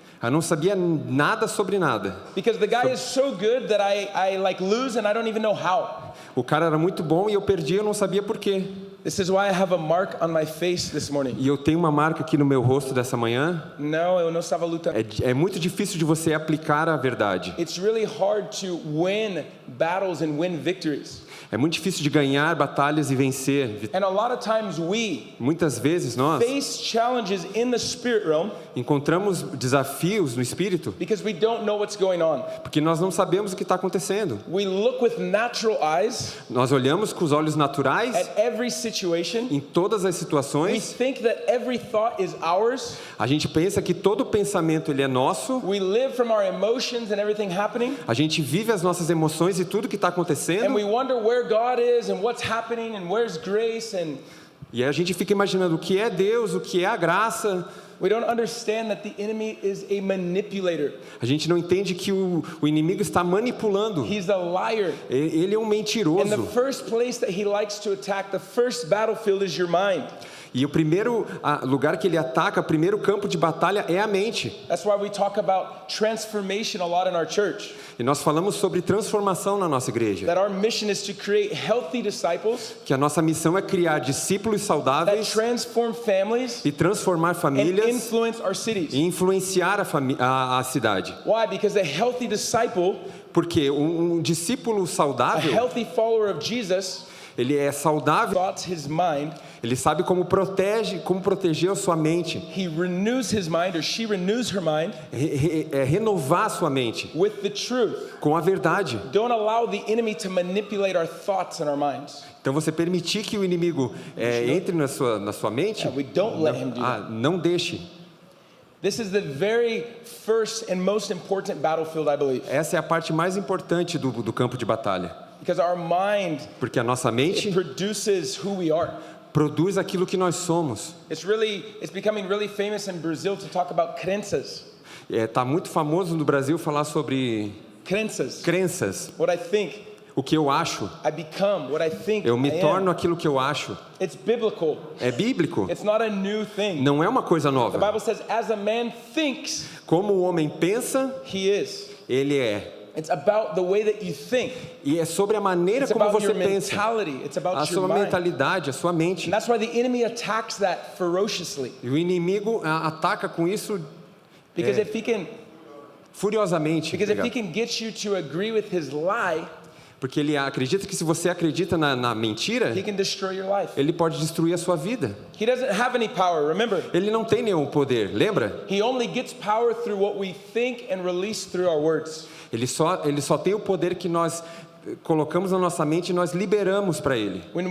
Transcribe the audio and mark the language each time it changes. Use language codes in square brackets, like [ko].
[pt] Eu não sabia nada sobre nada. [en] Because the guy is so good that I like lose and I don't even know how. [pt] O cara era muito bom e eu perdi, eu não sabia por quê. [en] This is why I have a mark on my face this morning. [pt] E eu tenho uma marca aqui no meu rosto dessa manhã. Não, eu não estava lutando. É muito difícil de você aplicar a verdade. [en] It's really hard to win battles and win victories. [pt] É muito difícil de ganhar batalhas e vencer. [en] And a lot of times [pt] muitas vezes nós [en] face challenges in the spirit realm [pt] encontramos desafios no espírito [en] because we don't know what's going on. [pt] Porque nós não sabemos o que está acontecendo. [en] We look with natural eyes. [pt] Nós olhamos com os olhos naturais [en] at every situation. [pt] Em todas as situações. [en] We think that every thought is ours. [pt] A gente pensa que todo pensamento ele é nosso. [en] We live from our emotions and everything happening. [pt] A gente vive as nossas emoções e tudo que está acontecendo. [en] And we wonder where God is and what's happening and where's grace and [pt] E a gente fica imaginando o que é Deus, o que é a graça. [en] We don't understand that the enemy is a manipulator. [pt] A gente não entende que o inimigo está manipulando. [en] He's a liar. [pt] Ele é um mentiroso. [en] And the first place that he likes to attack, the first battlefield is your mind. [pt] E o primeiro lugar que ele ataca, o primeiro campo de batalha é a mente. [en] That's why we talk about transformation a lot in our church. [pt] E nós falamos sobre transformação na nossa igreja. [en] That our mission is to create healthy disciples. [pt] Que a nossa missão é criar discípulos saudáveis. [en] That transform families. [pt] E transformar famílias. [en] And influence our cities. [pt] E influenciar a cidade. [en] Why? Because a healthy disciple. [pt] Porque um discípulo saudável. [en] A healthy follower of Jesus. [pt] Ele é saudável. [en] His mind, [pt] ele sabe como proteger a sua mente. [en] He renews his mind, or she renews her mind. [pt] Renovar a sua mente. [en] With the truth. [pt] Com a verdade. [en] Don't allow the enemy to manipulate our thoughts and our minds. [pt] Então você permitir que o inimigo entre na sua mente. [en] We don't let him do that. [pt] Não deixe. [en] This is the very first and most important battlefield, I believe. [pt] Essa é a parte mais importante do campo de batalha. [en] Because our mind, [pt] porque a nossa mente [en] produces who we are. [pt] Produz aquilo que nós somos. [en] It's becoming really famous in Brazil to talk about crenças. [pt] Tá muito famoso no Brasil falar sobre crenças. [en] What I think. [pt] O que eu acho. [en] I become what I think. [pt] Eu me torno aquilo que eu acho. [en] It's biblical. [pt] É bíblico. [en] It's not a new thing. [pt] Não é uma coisa nova. [en] The Bible says, as a man thinks, [pt] como o homem pensa, [en] he is. [pt] Ele é. [en] It's about the way that you think. [pt] E é sobre a maneira como você pensa. A sua mentalidade, a sua mente. [en] And that's why the enemy attacks that ferociously. [pt] E o inimigo ataca com isso [en] because if he can [pt] furiosamente. [en] Because if he can get you to agree with his lie, [pt] porque ele acredita que se você acredita na mentira, [en] he can destroy your life. [pt] Ele pode destruir a sua vida. [en] He doesn't have any power, remember? [pt] Ele não tem nenhum poder, lembra? [en] He only gets power through what we think and release through our words. [pt] Ele só tem o poder que nós colocamos na nossa mente e nós liberamos para ele.